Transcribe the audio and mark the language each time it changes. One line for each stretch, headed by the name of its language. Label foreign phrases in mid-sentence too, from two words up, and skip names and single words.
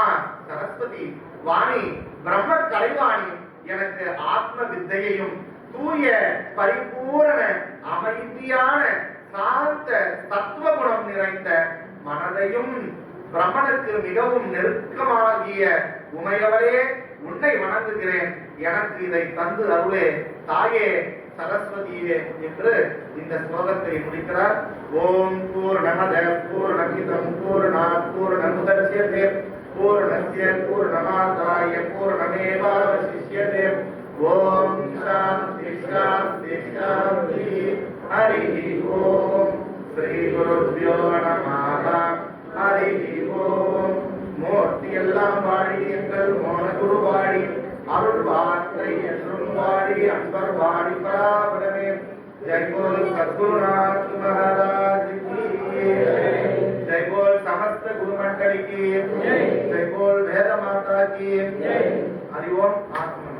Tamil: சரஸ்வதி வாணி, பிரம்ம கலைவாணி, எனக்கு ஆத்ம வித்தையையும் தூய பரிபூரண அமைதியான சாந்த தத்துவ குணம் நிறைந்த மனதையும் பிரம்மனுக்கு மிகவும் நெருக்கமாகிய உமையவரே உன்னை வணங்குகிறேன், எனக்கு இதை தந்து அருளே தாயே சரஸ்வதியே என்று இந்த ஸ்லோகத்தை முடிக்கிறார்.
Sanskrit: ॐ पूर्णमदः पूर्णमिदं पूर्णात् पूर्णमुदच्यते पूर्णस्य पूर्णमादाय पूर्णमेवावशिष्यते. ॐ शान्तिः शान्तिः शान्तिः. हरिः ॐ। श्री गुरुभ्यो नमः. हरिः ॐ.
Tamil: மூர்த்தி எல்லாம் வாடி எங்கள் மோன குரு வாடி, அருள் வார்த்தை என்றும் வாடி அன்பர் வாடி பராபரமே.
Hindi: जय बोल सद्गुरुनाथ महाराज की जय बोल समस्त गुरु मंडली की जय बोल वेद माता की हरि ओम।